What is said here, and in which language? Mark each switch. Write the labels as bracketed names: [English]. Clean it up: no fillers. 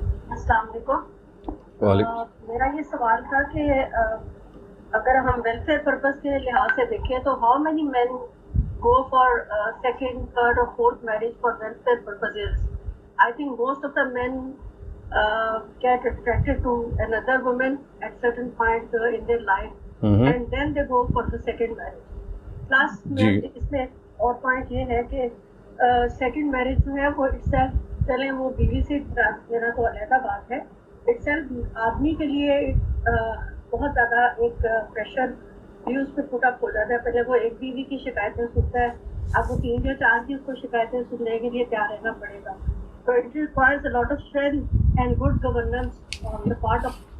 [Urdu] السلام علیکم. میرا یہ سوال تھا کہ اگر ہم ویلفیئر پرپز کے لحاظ سے دیکھیں تو [English] How many men go for second, third or fourth marriage for welfare purposes? I think most of the men get attracted to another woman at certain point in their life, and then they go for the second marriage. [Urdu] Plus اس میں اور point یہ ہے کہ second marriage جو ہے وہ itself چلیں وہ بیوی سے میرا تو علیحدہ بات ہے, itself آدمی کے لیے بہت زیادہ ایک پریشر بھی اس پہ پٹ اپ ہو جاتا ہے. پہلے وہ ایک بیوی کی شکایتیں سنتا ہے, اب وہ 3 یا 4 کی اس کو شکایتیں سننے کے لیے تیار رہنا پڑے گا. [English] So it requires a lot of strength and good governance on the part of